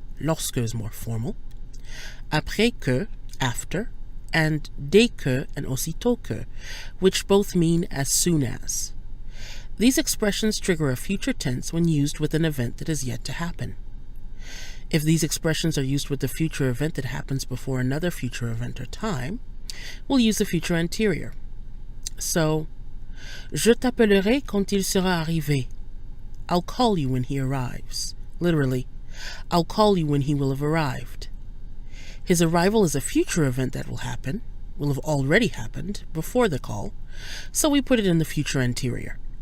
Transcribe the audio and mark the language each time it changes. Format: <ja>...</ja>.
<en>Lorsque is more formal. Après que, after, and dès que and aussitôt que, which both mean as soon as. These expressions trigger a future tense when used with an event that is yet to happen. If these expressions are used with the future event that happens before another future event or time, we'll use the future anterior.</en> <fr>So, je t'appellerai quand il sera arrivé.</fr> <en>I'll call you when he arrives. Literally, I'll call you when he will have arrived. His arrival is a future event that will happen, will have already happened, before the call, so we put it in the future anterior.</en>